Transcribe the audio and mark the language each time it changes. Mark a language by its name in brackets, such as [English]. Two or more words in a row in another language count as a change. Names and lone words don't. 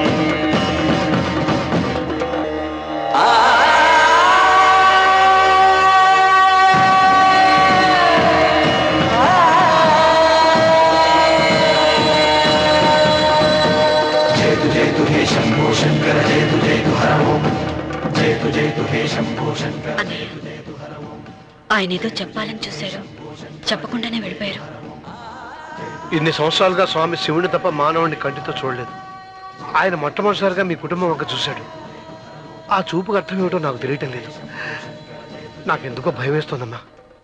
[Sanskrit] जयतु हे शंभो शंकर जयतु जयतु हर ओम जयतु हे शंभो शंकर जयतु हर ओम [Telugu] ఆయన ఏదో చెప్పాలని చూశారు, చెప్పకుండానే వెళ్ళిపోయారు. ఇన్ని సంవత్సరాలుగా స్వామి శివుని తప్ప మానవుడిని కంటితో చూడలేదు. ఆయన మొట్టమొదటిసారిగా మీ కుటుంబం వంక చూశాడు. ఆ చూపుకు అర్థం ఏమిటో నాకు తెలియటం లేదు. నాకెందుకో భయం వేస్తోందమ్మా.